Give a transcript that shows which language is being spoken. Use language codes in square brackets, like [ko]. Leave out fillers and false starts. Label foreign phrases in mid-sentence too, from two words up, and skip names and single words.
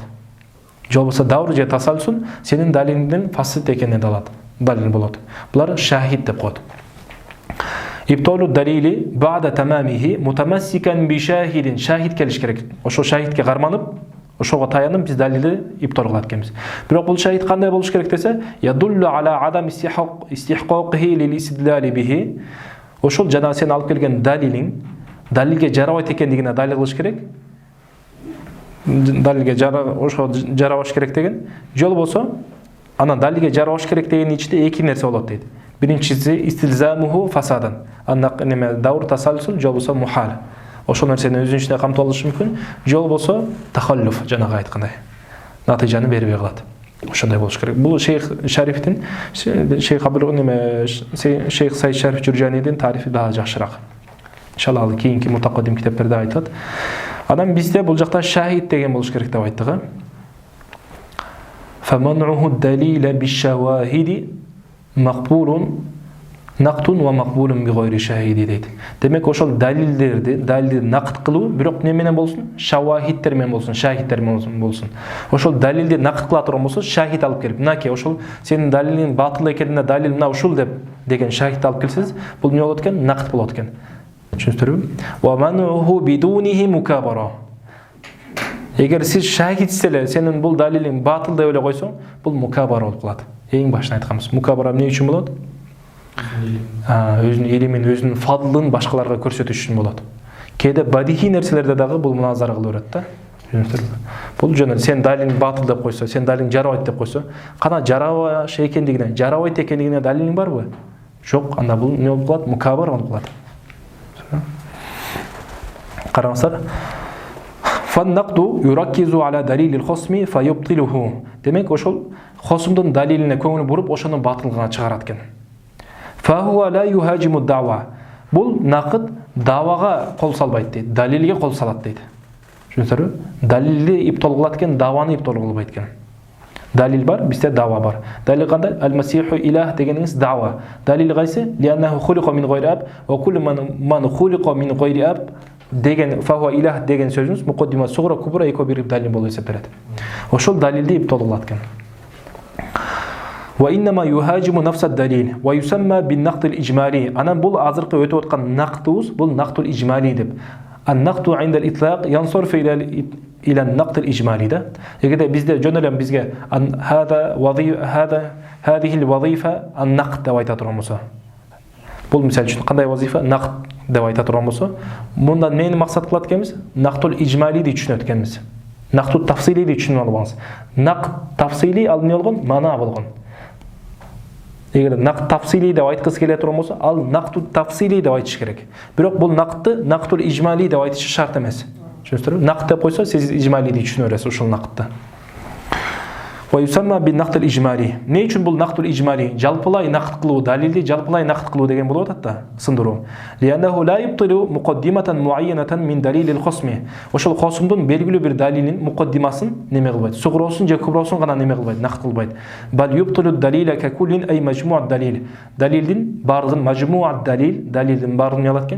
[ky] Же болбосо даур же тасалсул сенин далилиңдин фасид экенине далил болот. Булар шахид деп коет. [ar] إبطال الدليل بعد تمامه متمسكا بشاهد. [ky] Шахид келиш керек. Ошол шахидке карманып, ошого таянып биз далилди ибтал кылат экенбиз. Бирок бул шахид кандай болуш керек десе, [ar] يدل على عدم استحقاقه للاستدلال به. [ky] Ошол жана сен алып келген далилиң далилге жарабайт экендигине далил кылыш керек. Далилге жарабаш керек деген жол болсо, анан далилге жарабаш керек дегенин ичинде эки нерсе болот дейт. Биринчиси [ar] استلزامه فسادا. [ky] Анда неме [ar] دور تسلسل [ky] же болбосо мухал. ошол нерсени өзүнүн ичине камтып алышы мүмкүн. Жол болсо тахаллуф, жанагы айткандай. Натыйжаны бербей калат. Ошондой болуш керек. Бул Шейх Шарифтин, Шейх Шейх Сайд Шариф Журжанидин тарифи дагы жакшыраак. Иншалла ал кийинки мутакаддим китептерде айтат. Анан бизде бул жакта шахид деген болуш керек деп айттык. [ar] فمنعه الدليل بالشواهد مقبول نقد ومقبول بغير شاهد дейт. [ky] Демек ошол далилди накыт кылуу бирок эмне менен болсун? Шавахидтер менен болсун, шахидтер менен болсун. Ошол далилди накыт кыла турган болсо, шахид алып келип, мынакей ошол сенин далилиң батыл экенине далил мына ушул деген шахид алып келсеңиз, бул эмне болот экен? Накыт болот экен. Түшүндүрүңүзбү? [ar] ومنعه بدونه مكابرة. [ky] Эгер сиз шахидсиз эле сенин бул далилиң батыл деп эле койсоң, бул мукабара болуп калат. Эң башында айтканбыз. Мукабара эмне үчүн болот? Өзүнүн илимин, өзүнүн фадлын башкаларга көрсөтүш үчүн болот. Кээде бадихи нерселерде дагы бул муназара кылып берет да. Бул жөн сен далилиң батыл деп койсо, сен далилиң жарабайт деп койсо, кана жарабаш экендигине, жарабайт экендигине далилиң барбы? Жок, анда бул эмне болуп калат? Мукабара болуп калат. Караңыздар. [ar] فالنقض يركز على دليل الخصم فيبطله. [ky] Демек ошол хосумдун далилине көңүл буруп, ошону батылга чыгарат экен. [ar] فهو لا يهاجم الدعوى. [ky] Бул накыт давага кол салбайт дейт, далилге кол салат дейт. Түшүнүңүздөрбү? Далилди иптол кылат экен, даваны иптол кылбайт экен. Далил бар, бизде дава бар. Далил кандай? [ar] المسيح إله [ky] дегениңиз дава. Далил кайсы? [ar] لأنه خلق من غير أب وكل من خلق من غير أب деген فهو إله [ky] деген сөзүңүз мукаддима сугра кубра эко бир далил болуп эсептелет. Ошол далилди иптол кылат экен. [ar] وإنما يهاجم نفس الدليل ويسمى بالنقض الإجمالي. [ky] Анан бул азыркы өтүп аткан нактыбыз бул [ar] النقض الإجمالي [ky] деп. [ar] النقض عند الإطلاق ينصرف إلى النقض الإجمالي да. [ky] Эгерде бизде жөн эле бизге [ar] هذه الوظيفة النقض [ky] деп айта турган болсо. Бул мисал үчүн кандай вазифа? Нақд деп айта турган болсо, мындан эмнени максат кылат экенбиз? Нақтул ижмалиди түшүнөт экенбиз. Нақтул тафсилиди түшүнүп албаңыз. [ar] نقض تفصيلي [ky] ал эмне болгон? Мана болгон. Эгер [ar] نقض تفصيلي [ky] деп айткысы келе турган болсо, ал [ar] النقض التفصيلي [ky] деп айтыш керек. Бирок бул нақдты [ar] النقض الإجمالي [ky] деп айтышы шарт эмес. Түшүнүңүздөрбү? Нақд деп койсо, сиз ижмалиди түшүнө бересиз ушул нақдты. [ar] ويسمى بالنقض الإجمالي. [ky] Не үчүн бул [ar] النقض الإجمالي? [ky] Жалпылай нақд кылуу, далилди жалпылай нақд кылуу деген болуп атат да, сындыруу. [ar] لأنه لا يبطل مقدمة معينة من دليل الخصم. [ky] Ошол хосумдун белгилүү бир далилин муқаддимасын неме кылбайт? Сугроосун же күброосун гана неме кылбайт? Нақд кылбайт. [ar] بل يبطل الدليل ككل أي مجموع الدليل. [ky] Далилдин бардыгын [ar] مجموع الدليل, [ky] далилдин бардыгын не кылат экен?